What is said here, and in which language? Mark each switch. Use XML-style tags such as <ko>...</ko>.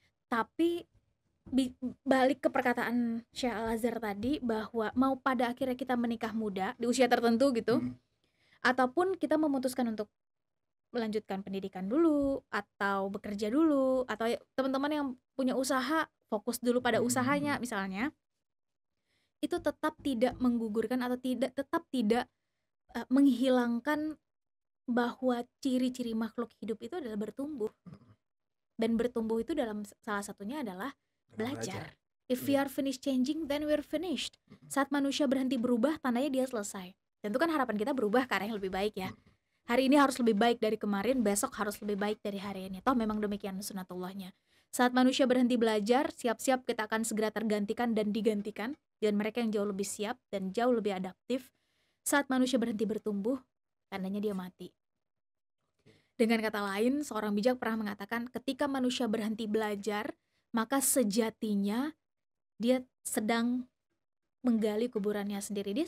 <id>Tapi balik ke perkataan Syekh Al-Azhar tadi bahwa mau pada akhirnya kita menikah muda di usia tertentu gitu, ataupun kita memutuskan untuk melanjutkan pendidikan dulu atau bekerja dulu, atau teman-teman yang punya usaha fokus dulu pada usahanya misalnya, itu tetap tidak menggugurkan atau tetap tidak menghilangkan bahwa ciri-ciri makhluk hidup itu adalah bertumbuh, dan bertumbuh itu dalam salah satunya adalah belajar.</id> <en>If we are finished changing, then we're finished.</en> <id>Saat manusia berhenti berubah, tandanya dia selesai. Tentu kan harapan kita berubah ke arah yang lebih baik ya. Hari ini harus lebih baik dari kemarin, besok harus lebih baik dari hari ini. Toh memang demikian sunatullahnya. Saat manusia berhenti belajar, siap-siap kita akan segera tergantikan dan digantikan dengan mereka yang jauh lebih siap dan jauh lebih adaptif. Saat manusia berhenti bertumbuh, tandanya dia mati. Dengan kata lain, seorang bijak pernah mengatakan, ketika manusia berhenti belajar, maka sejatinya dia sedang menggali kuburannya sendiri.</id>